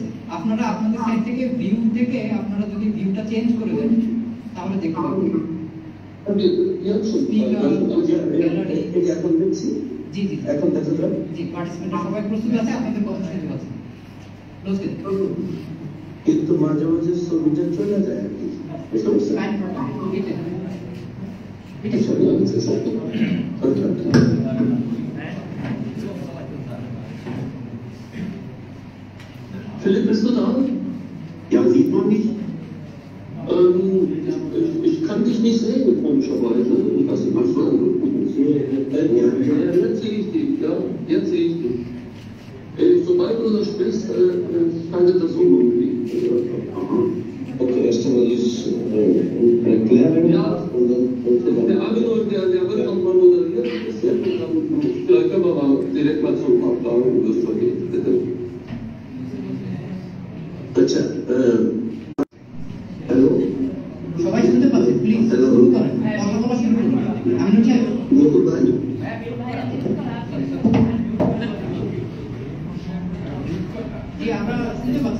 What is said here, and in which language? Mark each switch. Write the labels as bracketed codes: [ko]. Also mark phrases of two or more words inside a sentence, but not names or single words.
[bn] আপনারা আপনাদের সাইড থেকে ভিউ থেকে আপনারা যদি ভিউটা চেঞ্জ করে দেন তাহলে দেখতে পাবেন। এখন দেখছি। জি জি, এখন দেখা যায়। জি, পার্টিসিপেন্টরা সবাই প্রস্তুত আছে, আপনাদের কথা শুনতে পাচ্ছি। কিন্তু মাঝে মাঝে ছবিটা চলে যায় আর কি। [de] Philipp, bist du da? Ja, sieht man mich? Ich kann dich nicht sehen, komischerweise. Ich weiß nicht, was du jetzt sehe ich dich, ja, jetzt sehe ich dich. Sobald du das sprichst, schaltet das irgendwie. Okay, erst einmal ist erklären. Ja, der Armin, der wird auch mal moderiert. Vielleicht können wir mal direkt mal zum Ablauf, wie das vergeht, bitte. [bn] আচ্ছা, হ্যালো, সবাই শুনতে পাচ্ছেন? প্লিজ শুরু করেন, কথা বলা শুরু করুন। আমি চাই নতুন ভাই, জি, আমরা শুনতে পাচ্ছি।